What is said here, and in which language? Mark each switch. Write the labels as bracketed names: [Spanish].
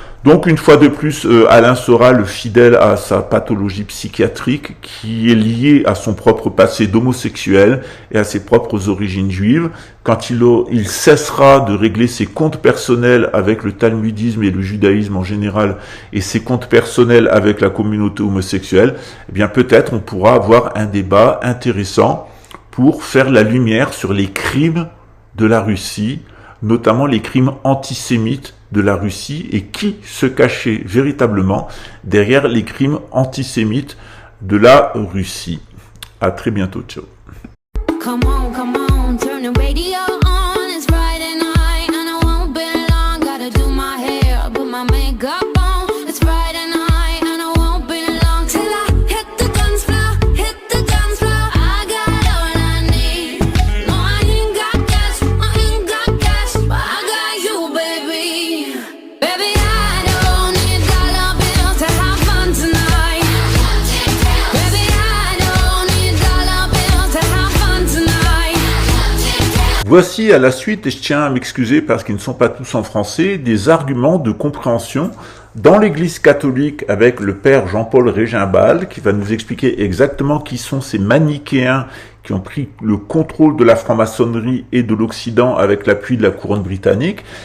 [French] Donc, une fois de plus, Alain Soral, fidèle à sa pathologie psychiatrique, qui est liée à son propre passé d'homosexuel et à ses propres origines juives, quand il cessera de régler ses comptes personnels avec le talmudisme et le judaïsme en général, et ses comptes personnels avec la communauté homosexuelle, eh bien, peut-être on pourra avoir un débat intéressant pour faire la lumière sur les crimes de la Russie, notamment les crimes antisémites de la Russie, et qui se cachait véritablement derrière les crimes antisémites de la Russie. À très bientôt, ciao. [English] Come on, turn the radio on, it's Friday night, and I won't be long, gotta do my hair, put my makeup on, it's Friday night, and I won't be long, till I hit the dance floor, I got all I need, no I ain't got cash, but I got you, baby, baby I don't need dollar bills to have fun tonight, baby I don't need dollar bills to have fun tonight. [French] Voici à la suite, et je tiens à m'excuser parce qu'ils ne sont pas tous en français, des arguments de compréhension dans l'Église catholique avec le père Jean-Paul Régimbald, qui va nous expliquer exactement qui sont ces manichéens qui ont pris le contrôle de la franc-maçonnerie et de l'Occident avec l'appui de la couronne britannique.